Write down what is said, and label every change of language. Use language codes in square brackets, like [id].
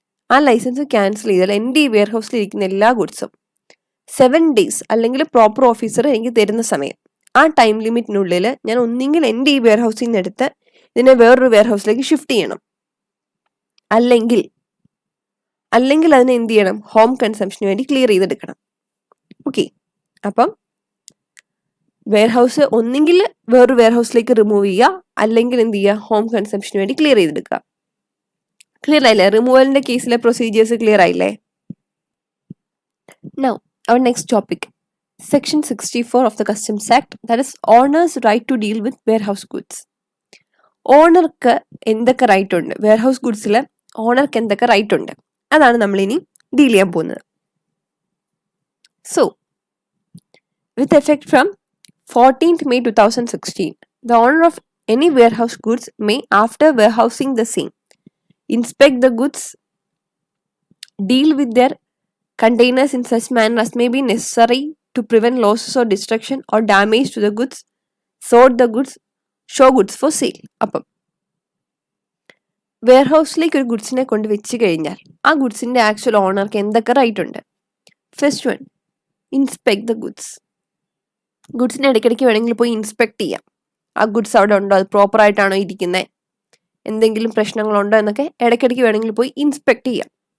[ml] ആ licence cancel ചെയ്താൽ എൻ്റെ ഈ വെയർഹൗസിൽ ഇരിക്കുന്ന എല്ലാ ഗുഡ്സും 7 days അല്ലെങ്കിൽ പ്രോപ്പർ ഓഫീസർ എനിക്ക് തരുന്ന സമയം, ആ ടൈം ലിമിറ്റിനുള്ളിൽ ഞാൻ ഒന്നെങ്കിൽ എൻ്റെ ഈ വെയർഹൗസിൽ നിന്ന് എടുത്ത് ഇതിനെ വേറൊരു വെയർഹൗസിലേക്ക് ഷിഫ്റ്റ് ചെയ്യണം, അല്ലെങ്കിൽ അതിനെ എന്ത് ചെയ്യണം, ഹോം കൺസംഷന് വേണ്ടി ക്ലിയർ ചെയ്തെടുക്കണം. ഓക്കെ, അപ്പം വെയർഹൗസ് ഒന്നെങ്കിൽ വേറൊരു വെയർഹൗസിലേക്ക് റിമൂവ് ചെയ്യുക, അല്ലെങ്കിൽ എന്ത് ചെയ്യുക, ഹോം കൺസംഷന് വേണ്ടി ക്ലിയർ ചെയ്തെടുക്കുക. ക്ലിയർ ആയില്ലേ, റിമൂവലിൻ്റെ കേസിലെ പ്രൊസീജിയേഴ്സ് ക്ലിയർ ആയില്ലേ? [en] Now, our next topic, Section 64 of the Customs Act, that is owner's right to deal with warehouse goods. [ml] ഓണർക്ക് എന്തൊക്കെ റൈറ്റ് ഉണ്ട്, വെയർഹൗസ് ഗുഡ്സിൽ ഓണർക്ക് എന്തൊക്കെ റൈറ്റ് ഉണ്ട്, അതാണ് നമ്മൾ ഇനി ഡീൽ ചെയ്യാൻ പോകുന്നത്. [en] So with effect from 14th May 2016, the owner of any warehouse goods may, after warehousing the same, inspect the goods, deal with their containers in such manner as may be necessary to prevent losses or destruction or damage to the goods, sort the goods, show goods for sale. [ml] അപ്പം വെയർഹൗസിലേക്ക് ഒരു ഗുഡ്സിനെ കൊണ്ട് വെച്ച് കഴിഞ്ഞാൽ ആ ഗുഡ്സിൻ്റെ actual ഓണർക്ക് എന്തൊക്കെ right ഉണ്ട്? [en] First one, inspect the goods. [ml] ഗുഡ്സിനെ ഇടയ്ക്കിടയ്ക്ക് വേണമെങ്കിൽ പോയി ഇൻസ്പെക്ട് ചെയ്യാം. ആ ഗുഡ്സ് അവിടെ ഉണ്ടോ, അത് പ്രോപ്പറായിട്ടാണോ ഇരിക്കുന്നത്, എന്തെങ്കിലും പ്രശ്നങ്ങളുണ്ടോ എന്നൊക്കെ ഇടയ്ക്കിടയ്ക്ക് വേണമെങ്കിൽ പോയി ഇൻസ്പെക്ട് ചെയ്യാം.